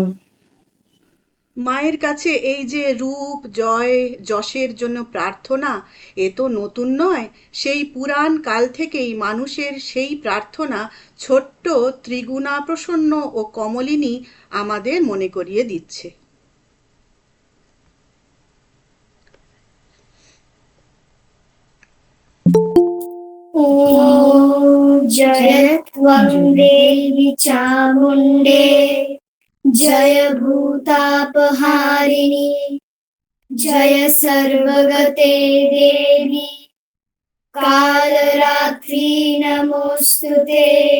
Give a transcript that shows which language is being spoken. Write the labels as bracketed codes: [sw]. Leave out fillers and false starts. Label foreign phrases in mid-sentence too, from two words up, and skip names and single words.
[bn] মায়ের কাছে এই যে রূপ জয় যশের জন্য প্রার্থনা, এ তো নতুন নয়। সেই পুরাণ কাল থেকেই মানুষের সেই প্রার্থনা ছোট্ট ত্রিগুণা প্রসন্ন ও কমলিনী আমাদের মনে করিয়ে দিচ্ছে। [sa] ॐ जय त्वं देवी चामुण्डे, जय भूतापहारिणि, जय सर्वगते देवी, कालरात्रि नमोऽस्तुते।